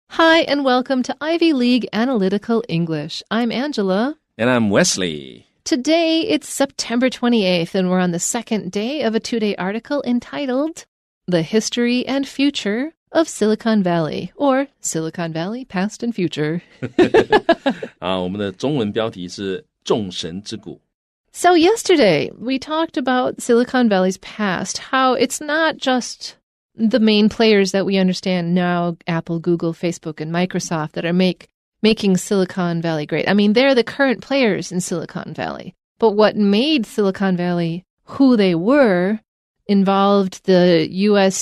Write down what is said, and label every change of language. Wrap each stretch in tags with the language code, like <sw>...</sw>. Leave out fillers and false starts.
<en>Hi, and welcome to Ivy League Analytical English. I'm Angela. And I'm Wesley. Today, it's September 28th, and we're on the second day of a two-day article entitled The History and Future of Silicon Valley, or Silicon Valley Past and Future.</en> <zh>我们的中文标题是众神之谷。</zh> <en>So yesterday, we talked about Silicon Valley's past, how it's not just the main players that we understand now, Apple, Google, Facebook, and Microsoft, that are making Silicon Valley great. I mean, they're the current players in Silicon Valley. But what made Silicon Valley who they were involved the U.S.</en>